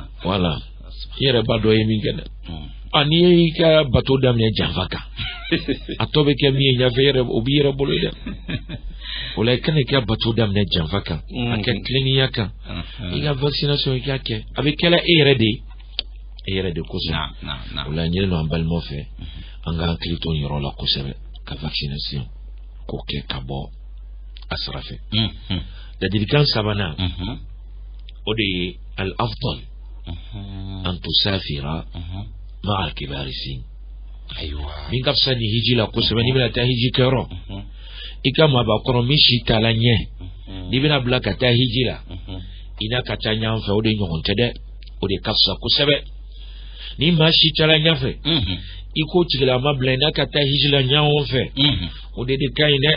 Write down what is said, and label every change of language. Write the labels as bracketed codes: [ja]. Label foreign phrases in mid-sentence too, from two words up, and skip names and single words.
[bm] voilà i yɛrɛ b'a dɔn i ye min kɛ dɛ n'i y'i ka bato daminɛ janfa kan a tɔ bɛ kɛ min ye ɲɛfɛ o b'i yɛrɛ bolo dɛ o la i kana i ka bato daminɛ janfa kan a kɛ tilennenya kan i ka vaccination i k'a kɛ a bɛ kɛla e yɛrɛ de kosɛbɛ o la ɲinɛ an balimaw fɛ an ka hakili to nin yɔrɔ la kosɛbɛ ka vaccination k'o kɛ ka bɔ a sira fɛ ladilikan sabanan o de ye [ar] الأفضل أن تسافر مع الكبار [bm] sin min ka fisa ni hiji la kosɛbɛ n'i bɛna taa hiji kɛyɔrɔ i ka maabakɔrɔ min si t'a la ɲɛ n'i bɛna bila ka taa hiji la i n'a ka taa ɲɔgɔn fɛ o de ɲɔgɔn tɛ dɛ o de ka fisa kosɛbɛ ni maa si t'a la ɲɛfɛ i ko tigilama bila i n'a ka taa hiji la ɲɔgɔn fɛ o de ka ɲi dɛ